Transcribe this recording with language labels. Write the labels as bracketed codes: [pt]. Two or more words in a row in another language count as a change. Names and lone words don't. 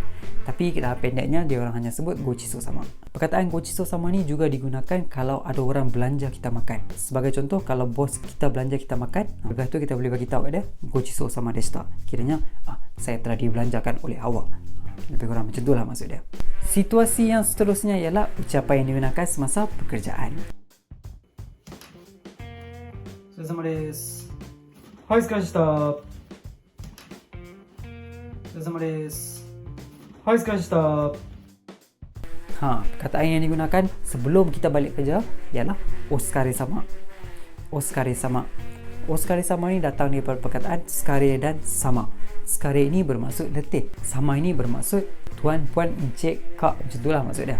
[ms] Tapi dalam pendeknya dia orang hanya sebut [ja] ごちそうさま. [ms] Perkataan [ja] ごちそうさま [ms] ni juga digunakan kalau ada orang belanja kita makan. Sebagai contoh, kalau bos kita belanja kita makan, lepas tu kita boleh bagi tahu dia [ja] ごちそうさまでした. [ms] Kiranya saya telah dibelanjakan oleh awak. Lebih kurang macam itulah maksud dia. Situasi yang seterusnya ialah ucapan yang digunakan semasa pekerjaan. [ja] お疲れ様です。はい、お疲れ様でした。お疲れ様です。はい、お疲れ様でした。 [ms] Perkataan yang digunakan sebelum kita balik kerja ialah [ja] お疲れ様. お疲れ様. お疲れ様 [ms] ni datang daripada perkataan skare dan sama. Skare ini bermaksud letih. Sama ini bermaksud tuan, puan, encik, kak. Macam itulah maksud dia.